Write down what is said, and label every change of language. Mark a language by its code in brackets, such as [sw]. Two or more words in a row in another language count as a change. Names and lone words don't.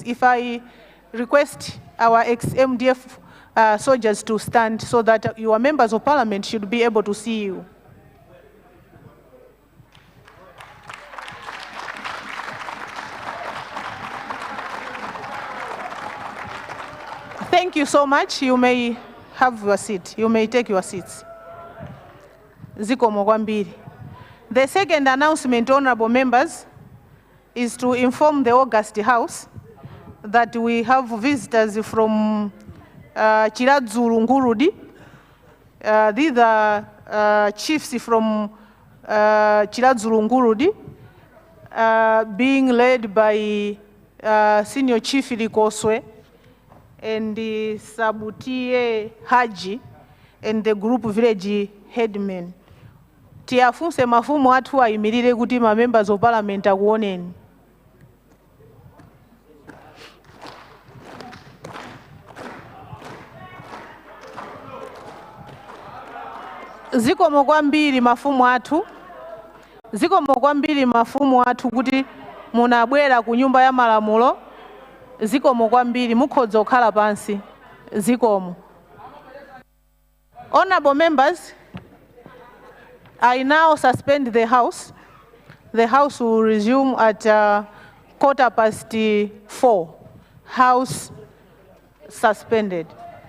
[en] If I request our ex-MDF soldiers to stand so that your members of Parliament should be able to see you. Thank you so much. You may have your seat. You may take your seats. [ny] Zikomo kwambiri. [en] The second announcement, honorable members, is to inform the August House that we have visitors from Chiradzulu Ngurudi. These are chiefs from Chiradzulu Ngurudi, being led by Senior Chief Likoswe and the Sabutie Haji and the group village headmen. [ny] Tiafunse mafumu atu ayimirire kuti ma [en] members of Parliament [ny] akuoneni. Zikomo kwambiri mafumu atu. Zikomo kwambiri mafumu atu kuti munabwera ku nyumba ya malamulo. Zikomo kwambiri mukhoza okhala pansi. Zikomo. [en] Honorable members, I now suspend the House. The House will resume at 4:15. House suspended.